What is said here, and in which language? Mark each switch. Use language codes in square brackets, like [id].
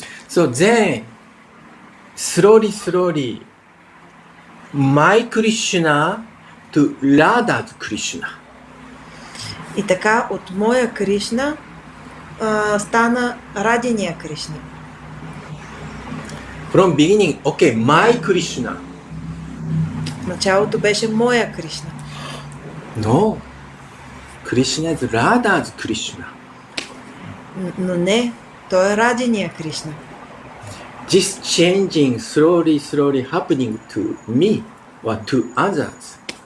[en] So then, slowly, my Krishna to Radha's Krishna. [bg] И така от моя Кришна стана Радиния Кришна. [en] From beginning, okay, my Krishna. [bg] В началото беше моя Кришна. [en] No, Krishna is Radha's Krishna. [bg] Но не, той е Радиния Кришна. [en] This changing slowly happening to me or to others.